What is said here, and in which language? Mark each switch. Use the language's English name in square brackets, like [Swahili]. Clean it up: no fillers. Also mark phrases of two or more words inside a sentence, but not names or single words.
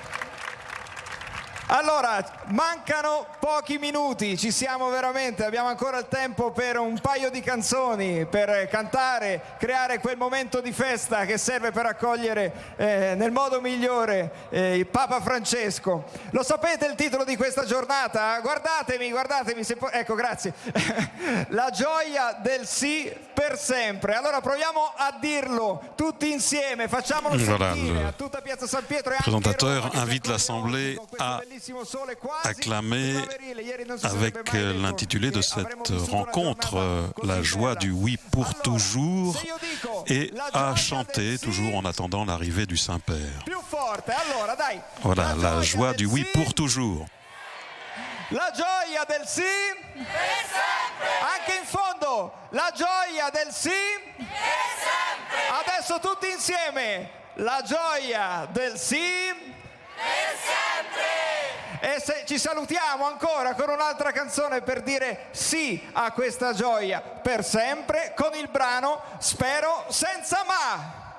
[Italian] Allora, mancano pochi minuti, ci siamo veramente, abbiamo ancora il tempo per un paio di canzoni, per cantare, creare quel momento di festa che serve per accogliere nel modo migliore il Papa Francesco. Lo sapete il titolo di questa giornata? Guardatemi, se ecco, grazie. La gioia del sì per sempre. Allora proviamo a dirlo tutti insieme, facciamolo sentire a tutta Piazza San Pietro. [French] Le présentateur invite l'Assemblée à acclamer avec l'intitulé de cette rencontre La joie du oui pour toujours et à chanter toujours en attendant l'arrivée du Saint-Père. Voilà, la joie du oui pour toujours. [Italian] La gioia del sì per sempre. Anche in fondo, la gioia del sì per sempre. Adesso tutti insieme, la gioia del sì per sempre. E se ci salutiamo ancora con un'altra canzone per dire sì a questa gioia per sempre con il brano Spero senza ma.